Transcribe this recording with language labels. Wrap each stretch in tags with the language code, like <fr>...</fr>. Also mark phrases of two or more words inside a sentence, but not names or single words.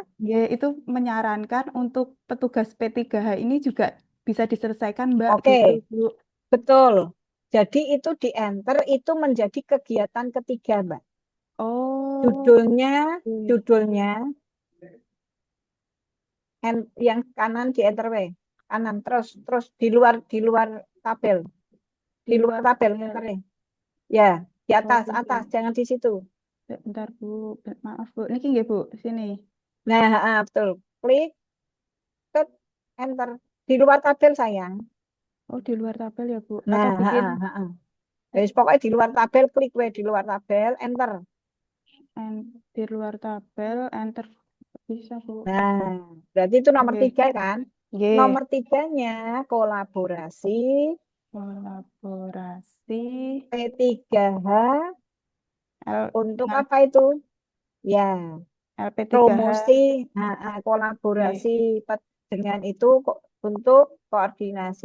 <id>Ya, itu menyarankan untuk petugas P3H ini juga bisa diselesaikan, Mbak, oke. gitu, Bu. Betul. Jadi itu di enter itu menjadi kegiatan ketiga, Mbak. Oh, Judulnya, oke. judulnya yang kanan di enter we. Kanan terus di luar tabel. Di Di luar luar tabel tabel. enternya. Ya, di Oh, atas, jangan di situ. bentar, Bu. Maaf,</id> <jv>Bu. Niki nggih, Bu.</jv> <id>Sini. Nah, betul. Klik ke enter. Di luar tabel, sayang. Oh, di luar tabel ya, Bu. Atau Nah, bikin Wis pokoknya di luar tabel, klik we di luar tabel, enter. di luar tabel, enter. Bisa, Bu. Nah, berarti itu nomor Nggih. 3 kan? Nggih. Nomor 3-nya kolaborasi Kolaborasi P3H untuk dengan apa itu? Ya, LP3H. promosi, Nggih. kolaborasi dengan itu untuk koordinasi.</id>